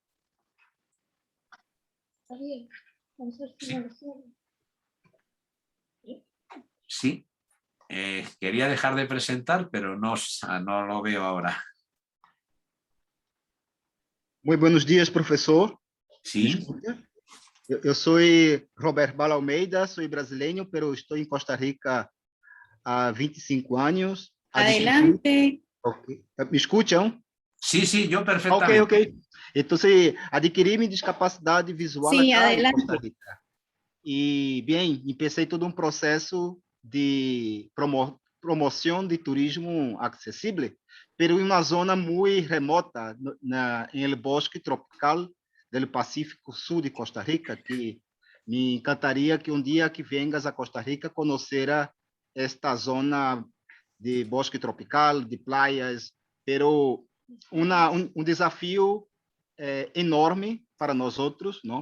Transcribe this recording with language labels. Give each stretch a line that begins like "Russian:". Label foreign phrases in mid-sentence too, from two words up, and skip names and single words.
Spanish: Sí, quería dejar de presentar, pero no lo veo ahora. Muy buenos días, profesor. Sí.
Portuguese: Eu sou Roberto Bala Almeida, sou brasileiro, pero estou em Costa Rica há 25 anos.
Spanish: Adelante.
Portuguese: Okay. Me escutam?
Spanish: Sí, sí, yo perfectamente.
Portuguese: Ok. Então, adquiri minha discapacidade visual
Spanish: Sí, acá adelante.
Portuguese: em Costa Rica. E, bem, comecei todo um processo de promoção de turismo acessível, pero em uma zona muito remota, em el bosque tropical do Pacífico Sul de Costa Rica, que me encantaria que um dia que vengas a Costa Rica conhecer esta zona de bosque tropical, de praias, pero desafio enorme para nós outros, não?